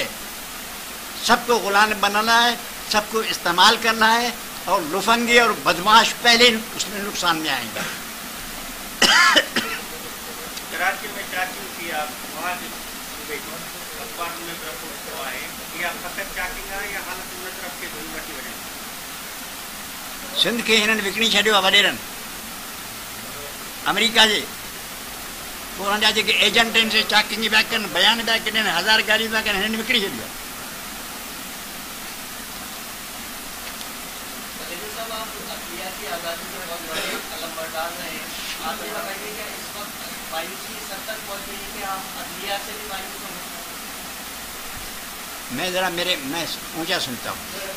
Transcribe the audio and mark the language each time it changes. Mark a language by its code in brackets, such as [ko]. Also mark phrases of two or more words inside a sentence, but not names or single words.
[ur] سب کو غلام بنانا ہے, سب کو استعمال کرنا ہے, اور لفنگے اور بدماش پہلے اس میں نقصان میں آئیں گے. کراچی میں چاکنگ کی آپ وہاں سے اخبار میں رپورٹ ہوا ہے, یا فقط چاکنگ ہے یا حالت ان طرف کے ضرورت کی وجہ سے [sd] سندھ کے हिननि विकिणी छॾियो आहे वॾेरनि अमेरिका जे. पोइ हुननि जा जेके एजेंट आहिनि से चाकिंग पिया कनि, बयान पिया कनि, 1000 गाड़ियूं पिया कनि, हिननि विकिणी छॾियो आहे. [ur] میں اونچا سنتا ہوں.